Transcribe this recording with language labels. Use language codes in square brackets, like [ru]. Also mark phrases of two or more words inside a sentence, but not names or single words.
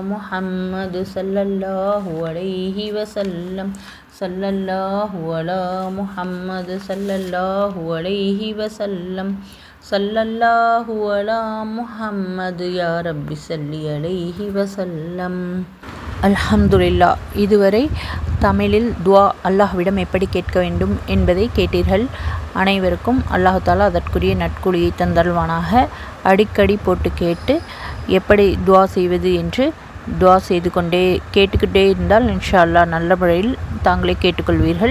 [ar] محمد صلى الله عليه وسلم صلى الله على محمد صلى الله عليه وسلم صلى الله على محمد يا رب صل عليه وسلم [ta] அல்ஹம்துலில்லா. இதுவரை தமிழில் துஆ அல்லாஹ்விடம் எப்படி கேட்க வேண்டும் என்பதை கேட்டீர்கள். அனைவருக்கும் அல்லாஹ் தாலா அதற்குரிய நட்கூலியை தந்தல்வானாக. அடிக்கடி போட்டு கேட்டு எப்படி துஆ செய்வது என்று துஆ செய்து கொண்டே கேட்டுக்கிட்டே இருந்தால் [ar] إن شاء الله [ta] நல்ல முறையில் தாங்களே கேட்டுக்கொள்வீர்கள்.